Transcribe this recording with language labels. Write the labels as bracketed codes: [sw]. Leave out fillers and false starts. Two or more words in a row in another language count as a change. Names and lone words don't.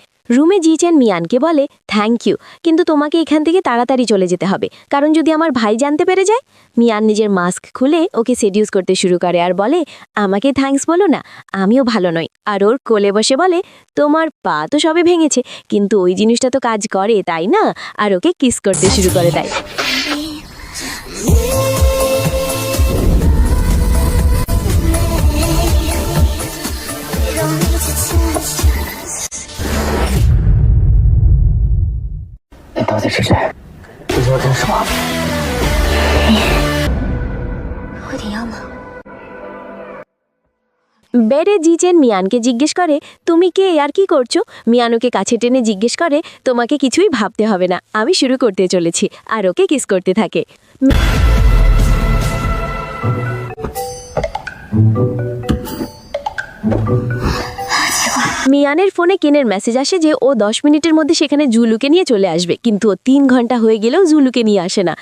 [bn] রুমে জিচেন মিয়ানকে বলে [en] thank you, [bn] কিন্তু তোমাকে এখান থেকে তাড়াতাড়ি চলে যেতে হবে, কারণ যদি আমার ভাই জানতে পেরে যায়। মিয়ান নিজের মাস্ক খুলে ওকে সেডিউস করতে শুরু করে আর বলে আমাকে থ্যাঙ্কস বলো না, আমিও ভালো নই। আর ওর কোলে বসে বলে তোমার পা তো সবে ভেঙেছে, কিন্তু ওই জিনিসটা তো কাজ করে তাই না, আর ওকে কিস করতে শুরু করে দেয়। [zh] 你到底是谁？你要干什么？会点药吗？ [bn] বেডে জিচেন মিয়ানকে জিজ্ঞেস করে তুমি কে আর কি করছো। মিয়ান ওকে কাছে টেনে জিজ্ঞেস করে তোমাকে কিছুই ভাবতে হবে না, আমি শুরু করতে চলেছি, আর ওকে কিস করতে থাকে। মিয়ানের ফোনে কেনের মেসেজ আসে যে ও 10 মিনিটের মধ্যে সেখানে জুলুকে নিয়ে চলে আসবে, কিন্তু ও 3 ঘন্টা হয়ে গেলেও জুলুকে নিয়ে আসে না।